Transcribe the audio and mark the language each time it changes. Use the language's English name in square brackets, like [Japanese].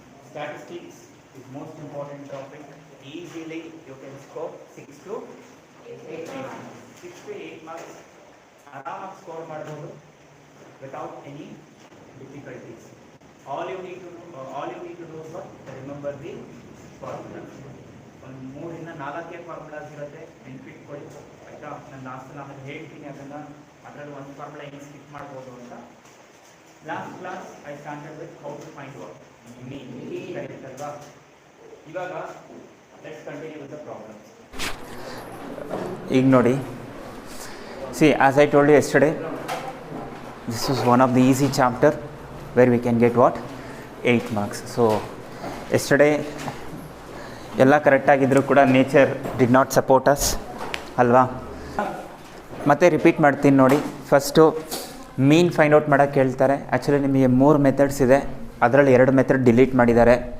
[English] Statistics is most important topic. Easily you can score 6 to 8 marks. 6 to 8 marks [Kannada] ಆರಾಮಾಗಿ score ಮಾಡ್ಬೋದು [English] without any difficulties. All you need to do is what? Remember the formula. [Kannada] ಒಂದು 3 ಇಂದ 4 formulas ಇರುತ್ತೆ, ನೆನ್ಪಿಟ್ಕೊಳ್ಳಿ ಆಯಿತಾ. ನಾನು last ಆಮೇಲೆ ಹೇಳ್ತೀನಿ ಅದನ್ನು, ಅದರಲ್ಲಿ ಒಂದು ಫಾರ್ಮುಲಾ ಹೆಂಗೆ ಸ್ಕಿಪ್ ಮಾಡ್ಬೋದು ಅಂತ. [English] Last class I started with how to find what mean correct ಅಲ್ವಾ. ಇವಾಗ let's continue with the problems. [Kannada] ಈಗ ನೋಡಿ, [English] see as I told you yesterday, this is one of the easy chapter where we can get what 8 marks. So yesterday [Kannada] ಎಲ್ಲ ಕರೆಕ್ಟಾಗಿದ್ದರೂ ಕೂಡ [English] Nature did not support us ಅಲ್ವಾ. [Kannada] ಮತ್ತೆ repeat ಮಾಡ್ತೀನಿ ನೋಡಿ. First ಮೀನ್ find out ಮಾಡೋಕ್ಕೆ ಹೇಳ್ತಾರೆ. ಆ್ಯಕ್ಚುಲಿ ನಿಮಗೆ 3 methods ಇದೆ, ಅದರಲ್ಲಿ 2 ಮೆಥಡ್ ಡಿಲೀಟ್ ಮಾಡಿದ್ದಾರೆ.